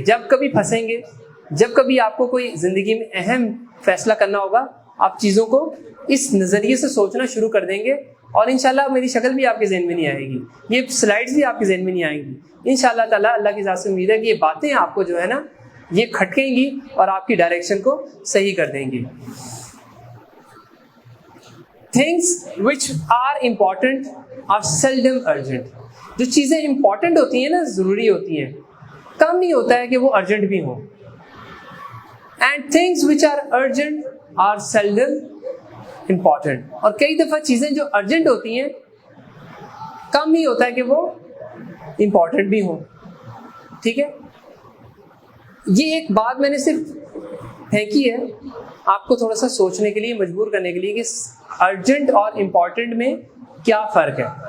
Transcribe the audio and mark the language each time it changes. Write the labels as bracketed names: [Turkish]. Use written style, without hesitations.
[Urdu] جب کبھی پھنسیں گے, جب کبھی آپ کو کوئی زندگی میں اہم فیصلہ کرنا ہوگا, آپ چیزوں کو اس نظریے سے سوچنا شروع کر دیں گے اور انشاءاللہ میری شکل بھی آپ کے ذہن میں نہیں آئے گی, یہ سلائڈز بھی آپ کے ذہن میں نہیں آئیں گی. انشاءاللہ تعالی اللہ کی ذات سے امید ہے کہ یہ باتیں آپ کو جو ہے نا یہ کھٹکیں گی اور آپ کی ڈائریکشن کو صحیح کر دیں گی. [English] Things which are important are seldom urgent. [Urdu] جو چیزیں امپورٹنٹ ہوتی ہیں نا, ضروری ہوتی ہیں, کم نہیں ہوتا ہے کہ وہ ارجنٹ بھی ہوں. [English] And things which are urgent are seldom important. [Urdu] اور کئی دفعہ چیزیں جو ارجنٹ ہوتی ہیں کم ہی ہوتا ہے کہ وہ امپورٹنٹ بھی ہوں. ٹھیک ہے, یہ ایک بات میں نے صرف پھینکی ہے آپ کو تھوڑا سا سوچنے کے لیے, مجبور کرنے کے لیے کہ ارجنٹ اور امپورٹنٹ میں کیا فرق ہے.